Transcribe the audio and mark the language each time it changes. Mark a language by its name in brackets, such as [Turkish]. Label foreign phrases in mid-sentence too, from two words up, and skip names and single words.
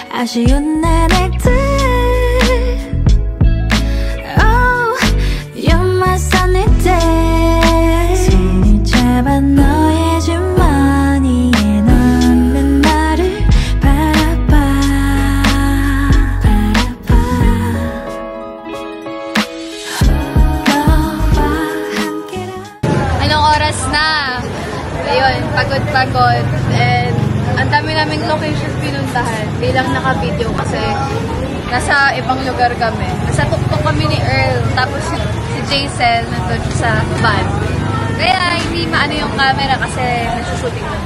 [Korean] 아쉬운 나날들 [English] Oh, you're my sunny day [Korean] 손을 잡아 너의 주머니에 넣는 나를 바라봐 너와 함께라. [Filipino] Anong oras na? Ayun, pagod-pagod. And ang dami naming location pinuntahan. Bilang naka-video kasi nasa ibang lugar kami. Nasa tuktok kami ni Earl. Tapos si Jaisel nandun sa van. Kaya hindi maano yung camera kasi nagsushooting na.